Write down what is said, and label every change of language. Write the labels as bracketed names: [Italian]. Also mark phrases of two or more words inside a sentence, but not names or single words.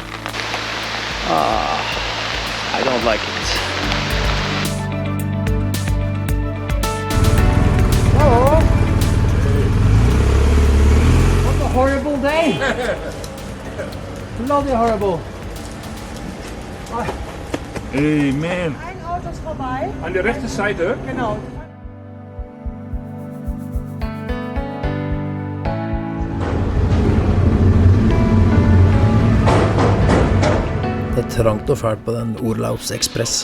[English] I don't like it. Oh, what a horrible day! Bloody horrible. Hey man, [German] Ein Auto ist vorbei. an der rechten Seite. Genau. [Norwegian] Det er trangt og fælt på den Orlaus Ekspress.